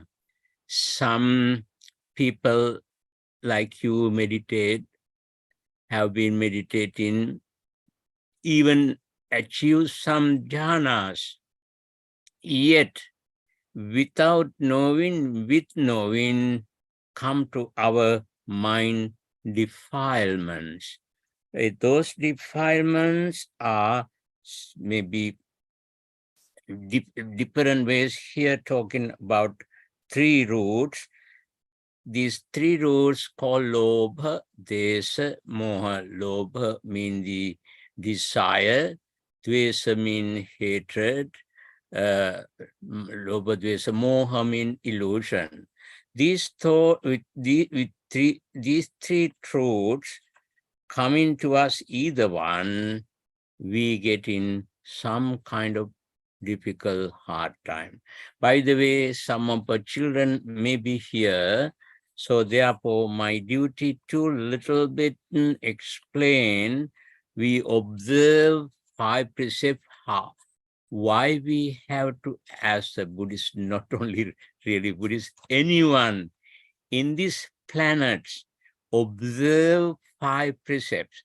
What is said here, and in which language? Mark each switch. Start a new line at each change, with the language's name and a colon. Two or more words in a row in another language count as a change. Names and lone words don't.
English: Some people like you meditate, have been meditating, even achieve some jhanas, yet without knowing, with knowing, come to our mind defilements. Those defilements are maybe different ways. Here talking about 3 roots. These 3 roots called lobha, desa, moha. Lobha mean the desire, dvesa mean hatred, lobha, dvesa, moha mean illusion. These thought with these 3 truths coming to us, either one, we get in some kind of difficult, hard time. By the way, some of the children may be here, so therefore my duty to little bit explain, we observe 5 precepts, how, why we have to, as a Buddhist, not only really Buddhist, anyone in this planet, observe 5 precepts.